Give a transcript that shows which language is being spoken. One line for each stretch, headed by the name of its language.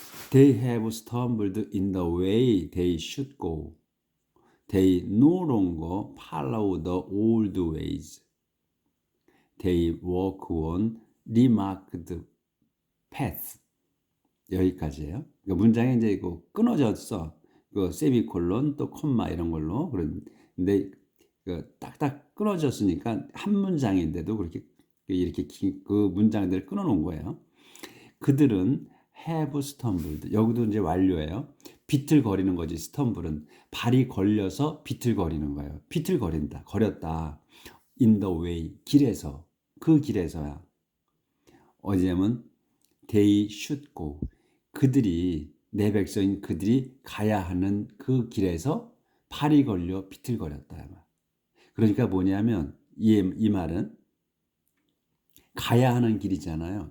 English: They have stumbled in the way they should go. They no longer follow the old ways. They walk on remarked paths.
Korean: 여기까지예요. 그러니까 문장에 이제 이거 끊어졌어. 그 세미콜론 또 콤마 이런 걸로 그런데 그 딱딱 끊어졌으니까 한 문장인데도 그렇게 이렇게 그 문장들을 끊어놓은 거예요. 그들은
English: have stumbled.
Korean: 여기도 이제 완료예요. 비틀거리는 거지. stum블은 발이 걸려서 비틀거리는 거예요. 비틀거린다, 거렸다.
English: in the way
Korean: 길에서 그 길에서야. 어디냐면
English: they should go.
Korean: 그들이 내 백성인 그들이 가야 하는 그 길에서 발이 걸려 비틀거렸다. 그러니까 뭐냐면 이 말은 가야 하는 길이잖아요.